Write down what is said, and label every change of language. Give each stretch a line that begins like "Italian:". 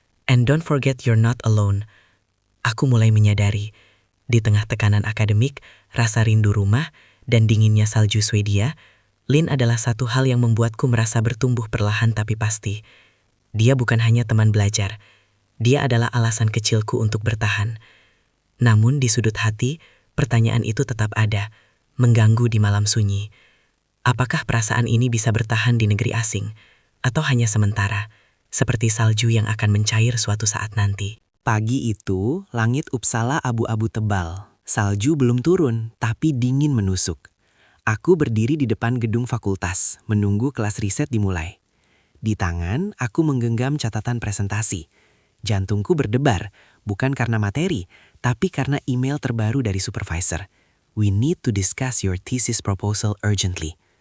English: And don't forget you're not alone.
Indonesian: Aku mulai menyadari, di tengah tekanan akademik, rasa rindu rumah, dan dinginnya salju Swedia, Lin adalah satu hal yang membuatku merasa bertumbuh perlahan tapi pasti. Dia bukan hanya teman belajar, dia adalah alasan kecilku untuk bertahan. Namun di sudut hati, pertanyaan itu tetap ada, mengganggu di malam sunyi. Apakah perasaan ini bisa bertahan di negeri asing, atau hanya sementara, seperti salju yang akan mencair suatu saat nanti? Pagi itu, langit Uppsala abu-abu tebal. Salju belum turun, tapi dingin menusuk. Aku berdiri di depan gedung fakultas, menunggu kelas riset dimulai. Di tangan, aku menggenggam catatan presentasi. Jantungku berdebar, bukan karena materi, tapi karena email terbaru dari supervisor.
English: We need to discuss your thesis proposal urgently.